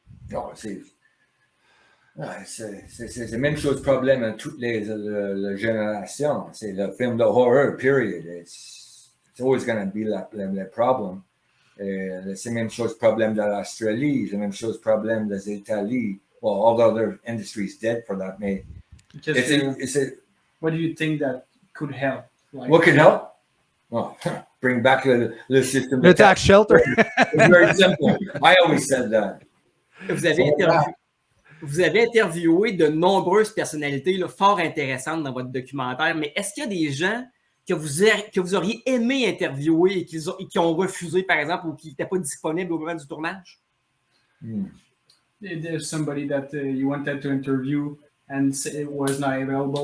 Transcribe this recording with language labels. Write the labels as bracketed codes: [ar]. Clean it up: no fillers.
[fr] Non, c'est la même chose problème à toutes les générations. C'est le film de horror, period. [en] It's always going to be [fr] le problème. C'est la même chose problème de l'Australie, c'est la même chose problème des États-Unis. [en] Well, all the other industries dead for that, [fr] mais [en] what do you think that could help? Like, what could help? Well, bring back the system. The tax shelter. It's very simple. I always said that. [fr] Vous avez interviewé de nombreuses personnalités là, fort intéressantes dans votre documentaire, mais est-ce qu'il y a des gens que vous auriez aimé interviewer et qui ont refusé, par exemple, ou qui n'étaient pas disponibles au moment du tournage? [en] There's somebody that you wanted to interview and it was not available,